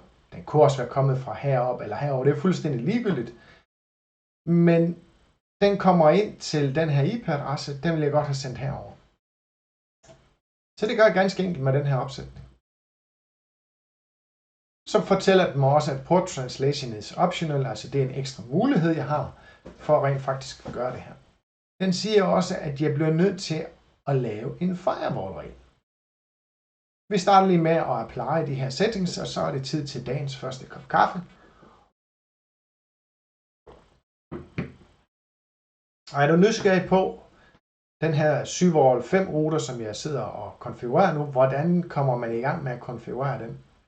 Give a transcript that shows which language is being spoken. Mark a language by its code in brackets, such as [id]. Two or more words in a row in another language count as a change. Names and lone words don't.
[da] Den kunne også være kommet fra heroppe eller herover. Det er fuldstændig ligegyldigt. Men den kommer ind til den her IP-adresse. Den vil jeg godt have sendt herover. Så det gør jeg ganske enkelt med den her opsætning. Så fortæller den mig også, at [en] port translation is optional. [da] Altså det er en ekstra mulighed, jeg har for rent faktisk at gøre det her. Den siger også, at jeg bliver nødt til at lave en firewall-regel. Vi starter lige med at apply de her settings, og så er det tid til dagens første kop kaffe. Og er du nysgerrig på den her Syvol 5 router, som jeg sidder og konfigurerer nu, hvordan kommer man i gang med at konfigurere den?